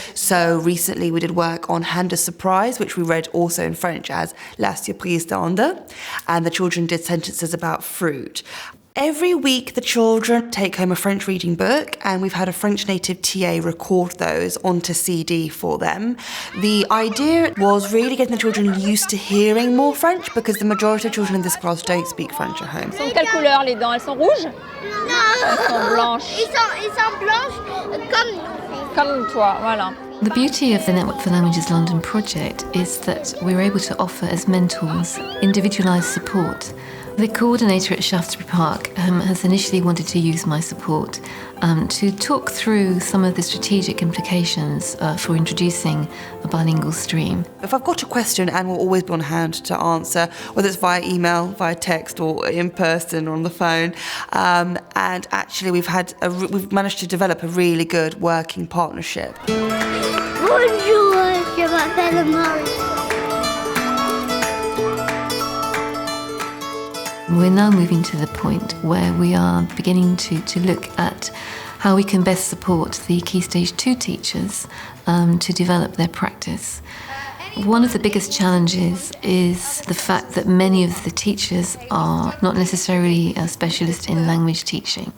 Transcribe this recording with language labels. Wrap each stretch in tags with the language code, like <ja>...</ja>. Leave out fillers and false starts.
<en>So recently we did work on Hand of Surprise, which we read also in French as La Surprise d'Ande, and the children did sentences about fruit. Every week the children take home a French reading book, and we've had a French native TA record those onto CD for them. The idea was really getting the children used to hearing more French, because the majority of children in this class don't speak French at home.</en> <fr>Elles sont de quelle couleur les dents? Elles sont rouges? Non. Elles sont blanches. Ils sont blanches comme nous. Comme toi, voilà.</fr> <en>The beauty of the Network for Languages London project is that we're able to offer as mentors individualised support. The coordinator at Shaftesbury Park has initially wanted to use my support to talk through some of the strategic implications for introducing a bilingual stream. If I've got a question, Anne will always be on hand to answer, whether it's via email, via text, or in person or on the phone. And actually, we've managed to develop a really good working partnership.</en> <fr>Bonjour, je m'appelle Marie.</fr> <en>We're now moving to the point where we are beginning to look at how we can best support the Key Stage 2 teachers to develop their practice. One of the biggest challenges is the fact that many of the teachers are not necessarily a specialist in language teaching.</en>